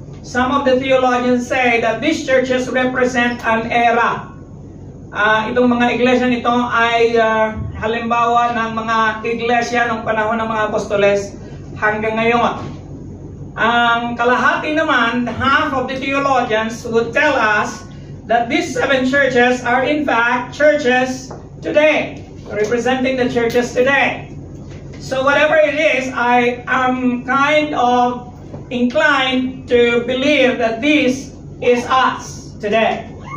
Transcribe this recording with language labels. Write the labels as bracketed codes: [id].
[en] Some of the theologians say that these churches represent an era. [tl] Itong mga iglesia nito ay halimbawa ng mga iglesia ng panahon ng mga apostoles hanggang ngayon. Ang kalahati naman, [en] half of the theologians would tell us that these 7 churches are in fact churches today, representing the churches today. So whatever it is, I am kind of inclined to believe that this is us today.